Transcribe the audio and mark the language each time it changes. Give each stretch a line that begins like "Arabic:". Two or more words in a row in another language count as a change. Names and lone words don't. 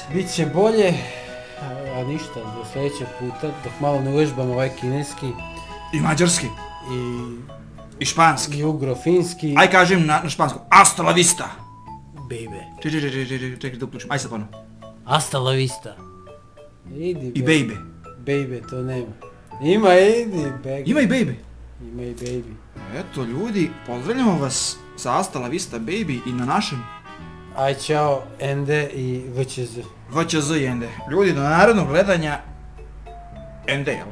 Bosnian: Bit će bolje, a ništa, do sljedećeg puta, dok malo ne uvežbamo ovaj kineski. I mađarski. I španski. I ugro-finski. Aj kažem na španskom,
Spanish: hasta la vista.
Bosnian: Baby. Čekaj da uključim, aj sad ponovno.
Spanish: Hasta la vista. Idi,
Bosnian: I baby. Baby, to nema. Ima, idi, baby. Ima i baby. Ima i baby. Eto ljudi, pozdravljamo vas sa
Spanish: hasta la vista
Bosnian: baby i na našem Aj, čao, Ende i VČZ. VČZ i Ende. Ljudi, do narodnog gledanja Ende, jel?